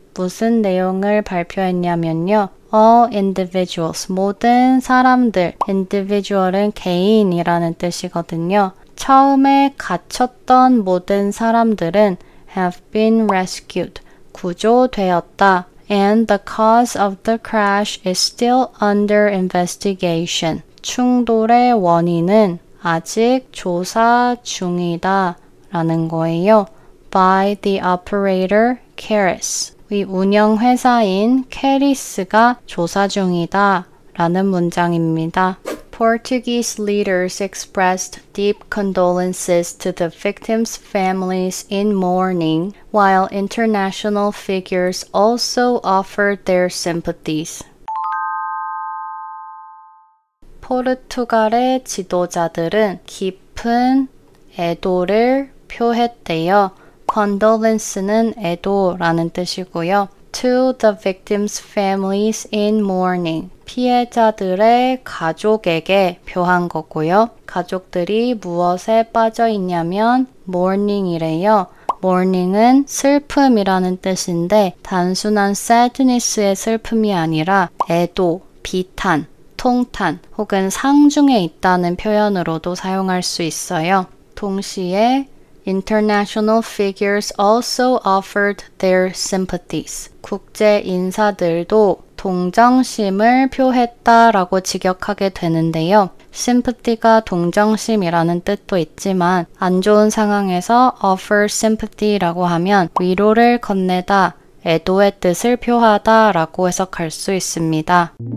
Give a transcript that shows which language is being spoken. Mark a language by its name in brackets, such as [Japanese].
[Korean] 무슨 내용을 발표했냐면요. [English] All individuals, [Korean] 모든 사람들, individual은 개인이라는 뜻이거든요. 처음에 갇혔던 모든 사람들은 [English] have been rescued, [Korean] 구조되었다. [English] And the cause of the crash is still under investigation. [Korean] 충돌의 원인은 아직 조사 중이다 라는 거예요. [English] By the operator Keris. [Korean] 이 운영회사인 케리스가 조사 중이다 라는 문장입니다. [English] Portuguese leaders expressed deep condolences to the victims' families in mourning, while international figures also offered their sympathies. [Korean] 포르투갈의 지도자들은 깊은 애도를 표했대요. condolence는 애도라는 뜻이고요. [English] To the victims' families in mourning. [Korean] 피해자들의 가족에게 표한 거고요. 가족들이 무엇에 빠져 있냐면 mourning이래요. mourning은 슬픔이라는 뜻인데 단순한 sadness의 슬픔이 아니라 애도, 비탄, 통탄 혹은 상중에 있다는 표현으로도 사용할 수 있어요. 동시에 [English] International figures also offered their sympathies. [Korean] 국제 인사들도 동정심을 표했다라고 직역하게 되는데요. sympathy가 동정심이라는 뜻도 있지만 안 좋은 상황에서 offer sympathy라고 하면 위로를 건네다, 애도의 뜻을 표하다 라고 해석할 수 있습니다.